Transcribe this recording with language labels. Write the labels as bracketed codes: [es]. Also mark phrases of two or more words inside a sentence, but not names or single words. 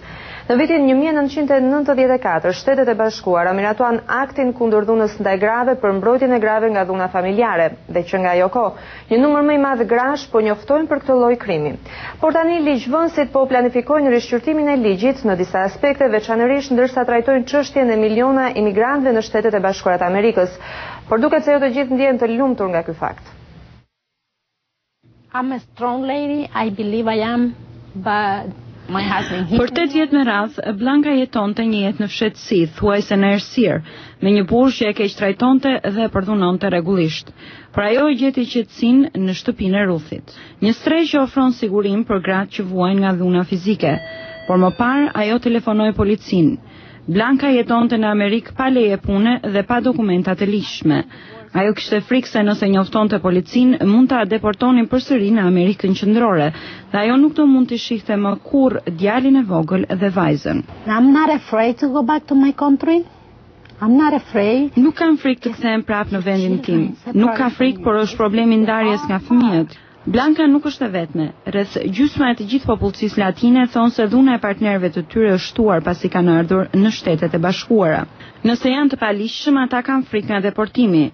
[sq] Në vitin 1994, Shtetet e Bashkuara miratuan aktin kundër dhunës ndaj grave për mbrojtjen e grave nga dhuna familjare, dhe që nga ajo kohë, një numër më i madh grash po njoftojnë për këtë lloj krimi. Por tani ligjvënësit po planifikojnë rishqyrtimin e ligjit në disa aspekte, veçanërisht ndërsa trajtojnë çështjen e miliona imigrantëve në Shtetet e Bashkuara të Amerikës. Por duket se jo të gjithë ndjehen të lumtur nga ky fakt. [en] I'm a strong lady, I believe I am, but [sq] për 8 vjet me radh, Blanka jetonte një jetë në fshehtësi, thuajse në errësirë, me një burr që e keq trajtonte dhe përdhunonte rregullisht. Por ajo e gjeti qetësinë në shtëpinë e Ruthit. Një strehë që ofron sigurim për gratë që vuajnë nga dhuna fizike. Por më parë ajo telefonoi policinë. Blanka jetonte në Amerikë pa leje pune dhe pa dokumenta të ligjshme. Ajo kishte frikë se nëse njoftonte policinë, mund ta deportonin përsëri në Amerikën Qendrore, dhe ajo nuk do mund të shihte më kurrë djalin e vogël dhe vajzën. [en] I'm not afraid to go back to my country. I'm not afraid. [sq] Nuk kam frikë të kthehem prapë në vendin tim. Nuk ka frikë, por është problemi ndarjes nga fëmijët. Blanka nuk është e vetme. Rreth gjysma e të gjithë popullsisë latine thonë se dhuna e partnerëve të tyre është shtuar pasi kanë ardhur në Shtetet e Bashkuara. Nëse janë të paligjshëm, ata kanë frikë nga deportimi.